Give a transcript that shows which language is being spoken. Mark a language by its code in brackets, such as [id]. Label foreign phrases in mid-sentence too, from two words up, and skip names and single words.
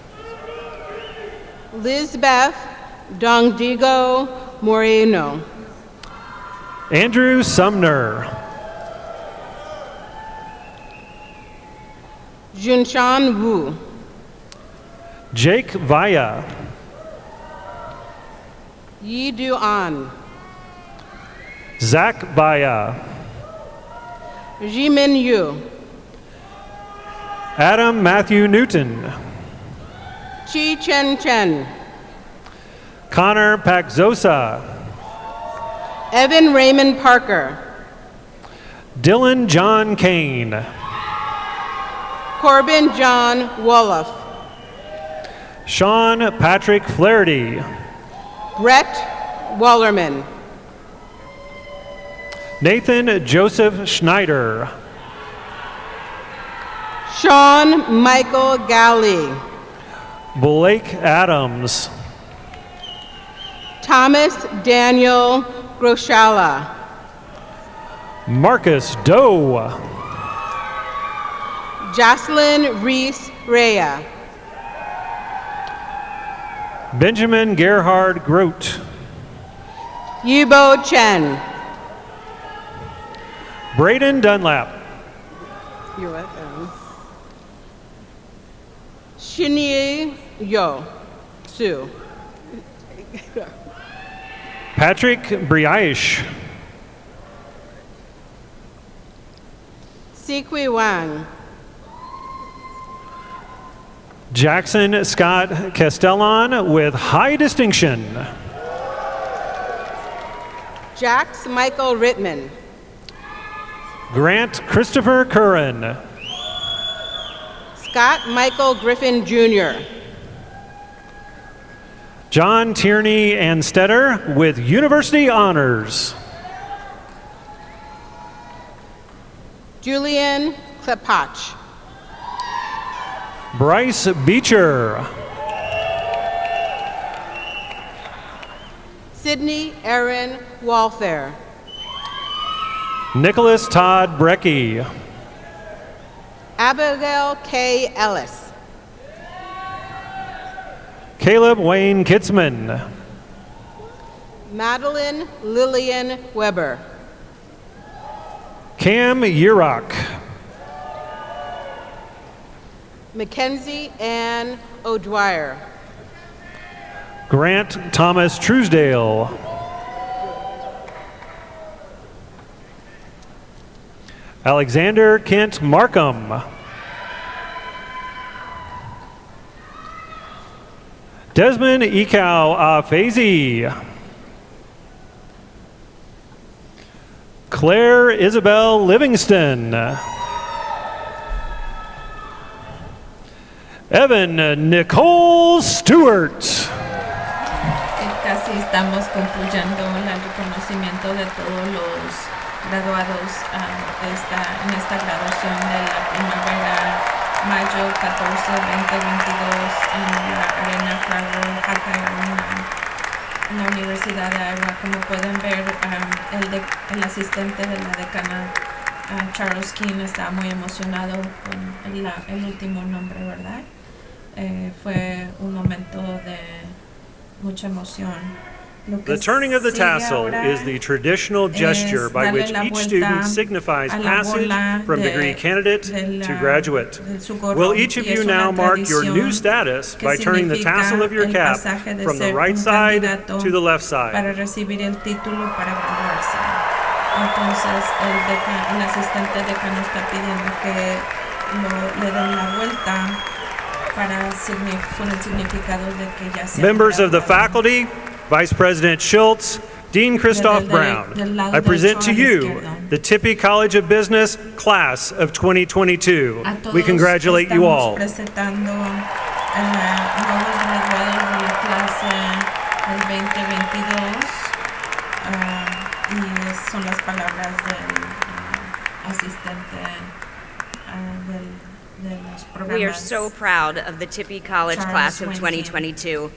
[en] Lizbeth Dongdigo Moreno. Andrew Sumner. Junshan Wu. Jake Vaya. Yi Du An. Zach Vaya. Jimin Yu. Adam Matthew Newton. Chi Chen Chen. Connor Paxosa. Evan Raymond Parker. Dylan John Kane. Corbin John Wolof. Sean Patrick Flaherty. Brett Wallerman. Nathan Joseph Schneider. Sean Michael Galley. Blake Adams. Thomas Daniel Groshala. Marcus Doe. Jocelyn Reese Rea. Benjamin Gerhard Grote. Yibo Chen. Braden Dunlap. You're welcome. Shinyi Yo Su. Patrick Briaish. Sikwi Wang. Jackson Scott Castellan with high distinction. Jax Michael Rittman. Grant Christopher Curran. Scott Michael Griffin Jr. John Tierney Anstetter with University Honors. Julian Klepach. Bryce Beecher. Sydney Aaron Walther. Nicholas Todd Brecky. Abigail K. Ellis. Caleb Wayne Kitzman. Madeline Lillian Weber. Cam Yurok. Mackenzie Ann O'Dwyer. Grant Thomas Truesdale. Alexander Kent Markham. Desmond Ekau Afezi. Claire Isabel Livingston. Evan Nicole Stewart. [es] Casi estamos concluyendo el reconocimiento de todos los graduados en esta graduación de la primavera, mayo 14, 2022, en la Arena Carver, acá en la Universidad de Iowa. Como pueden ver, el asistente de la decana, Charles King, está muy emocionado con el último nombre, ¿verdad? Fue un momento de mucha emoción. [en] The turning of the tassel is the traditional gesture by which each student signifies passage from degree candidate to graduate. Will each of you now mark your new status by turning the tassel of your cap from the right side to the left side? [es] Para recibir el título para graduarse. Entonces el asistente decano está pidiendo que le den la vuelta con el significado de que ya se [en] Members of the faculty, Vice President Schultz, Dean Christoph Brown, I present to you the Tippie College of Business Class of 2022. We congratulate you all. [es] Presentando a nuevos graduados de la clase del 2022 y son las palabras del asistente de los programas. [en] We are so proud of the Tippie College class of 2022.